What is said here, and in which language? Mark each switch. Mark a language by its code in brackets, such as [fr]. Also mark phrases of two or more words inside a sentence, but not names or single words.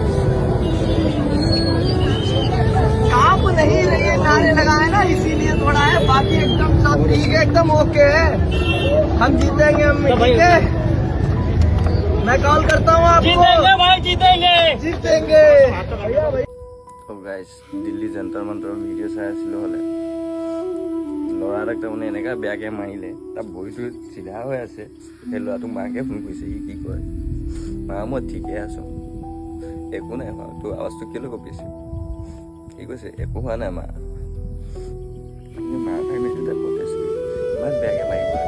[hi] कांप नहीं रही है नारे लगाए ना इसीलिए थोड़ा है बाकी एकदम सब ठीक है एकदम ओके है हम जीतेंगे हम ठीक है मैं कॉल करता हूँ आपको जीतेंगे भाई जीतेंगे जीतेंगे [as] তো গাইজ দিল্লী জন্তৰ মন্তৰ ভিডিঅ' চাই আছিলোঁ হ'লে ল'ৰা এটাক তাৰমানে এনেকুৱা বেয়াকৈ মাৰিলে তাৰ ভৰিটো চিধা হৈ আছে সেই ল'ৰাটোক মাকে ফোন কৰিছে সি কি কয় মা মই ঠিকে আছোঁ একো নাই হোৱা তোৰ আৱাজটো কেলৈ কঁপিছে সি কৈছে একো হোৱা নাই মা মাৰ কাৰণে তাক প্ৰটেষ্ট কৰি ইমান বেয়াকৈ মাৰিব